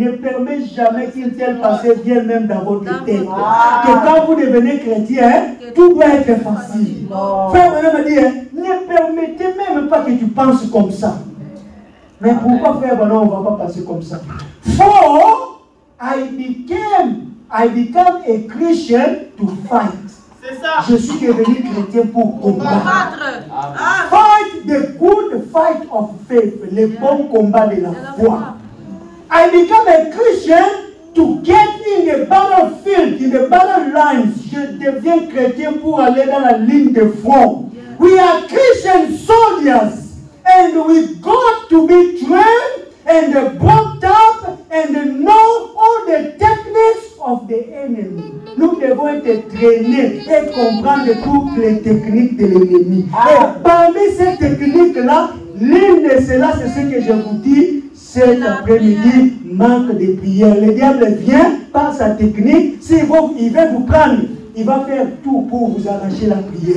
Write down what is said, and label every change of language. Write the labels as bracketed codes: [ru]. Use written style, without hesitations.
[fr] Ne permets jamais qu'une telle pensée vienne même dans votre tête. Que quand vous devenez chrétien, tout doit être facile. Frère, on me dit, ne permettez même pas que tu penses comme ça. Mais pourquoi, frère Bernard, on ne va pas passer comme ça? [en] For I became a Christian to fight. [fr] C'est ça. Je suis devenu chrétien pour combattre. [en] Fight the good fight of faith, [fr] le bon combat de la foi. [en] I become a Christian to get in the battlefield, in the battle lines. [fr] Je deviens chrétien pour aller dans la ligne de front. [en] We are Christian soldiers and we got to be trained and brought up and know all the techniques of the enemy. [fr] Nous devons être traînés et comprendre toutes les techniques de l'ennemi. Et parmi ces techniques-là, l'une de celles-là, c'est ce que je vous dis cet après-midi, manque de prière. Le diable vient par sa technique, il va vous prendre, il va faire tout pour vous arracher la prière.